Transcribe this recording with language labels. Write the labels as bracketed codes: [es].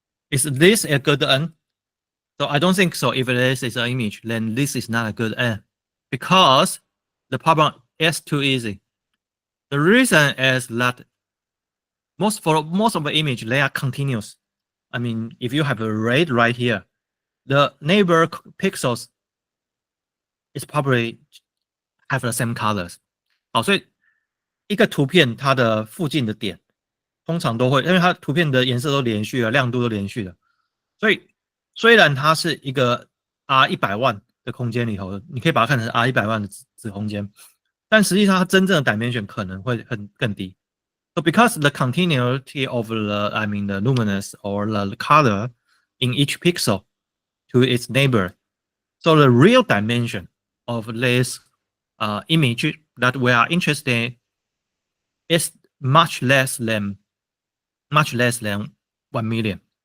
[en] Is this a good n? So I don't think so. If this is an image, then this is not a good n, because the problem is too easy. The reason is that most of the image, they are continuous. I mean, if you have a red right here, the neighbor pixels is probably have the same colors. [zh] 好，所以一个图片它的附近的点，通常都会，因为它图片的颜色都连续的，亮度都连续的，所以虽然它是一个 R100万的空间里头，你可以把它看成 R100万的子空间，但实际上它真正的 dimension 可能会更低。 [en] So because the continuity of the luminance or the color in each pixel to its neighbor, so the real dimension of this image that we are interested in is much less than 1 million.